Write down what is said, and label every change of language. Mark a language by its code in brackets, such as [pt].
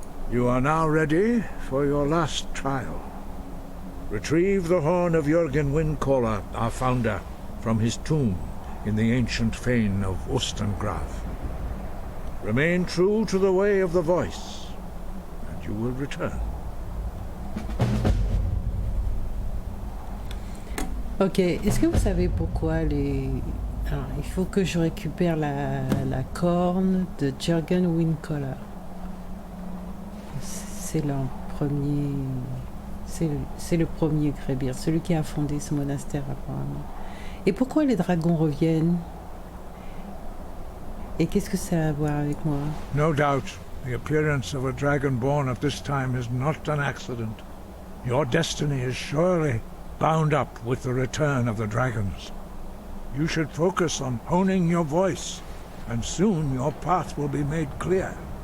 [en] You are now ready for your last trial. Retrieve the horn of Jürgen Windcaller, our founder, from his tomb in the ancient fane of Ustengrav. Remain true to the way of the voice, and you will return. [fr] Ok, est-ce que vous savez pourquoi les... Alors, il faut que je récupère la corne de Jürgen Windcaller. C'est leur premier... C'est le premier Grébir, celui qui a fondé ce monastère apparemment. Et pourquoi les dragons reviennent? Et qu'est-ce que ça a à voir avec moi? [en] No doubt, the appearance of a dragonborn at this time is not an accident. Your destiny is surely bound up with the return of the dragons. You should focus on honing your voice, and soon your path will be made clear.